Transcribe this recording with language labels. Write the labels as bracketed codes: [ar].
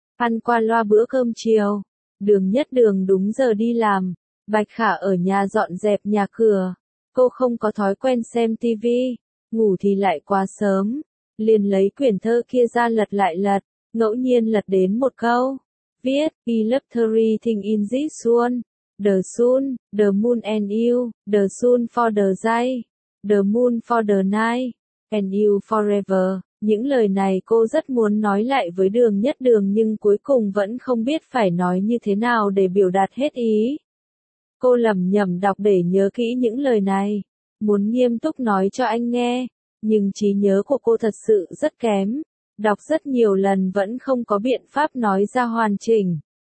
[vi] Ăn qua loa bữa cơm chiều. Đường Nhất Đường đúng giờ đi làm. Bạch Khả ở nhà dọn dẹp nhà cửa. Cô không có thói quen xem tivi. Ngủ thì lại quá sớm, liền lấy quyển thơ kia ra lật lại lật, ngẫu nhiên lật đến một câu. Viết, [en] I love everything in this one, the sun, the moon and you, the sun for the day, the moon for the night, and you forever. [vi] Những lời này cô rất muốn nói lại với Đường Nhất Đường nhưng cuối cùng vẫn không biết phải nói như thế nào để biểu đạt hết ý. Cô lẩm nhẩm đọc để nhớ kỹ những lời này. Muốn nghiêm túc nói cho anh nghe, nhưng trí nhớ của cô thật sự rất kém, đọc rất nhiều lần vẫn không có biện pháp nói ra hoàn chỉnh.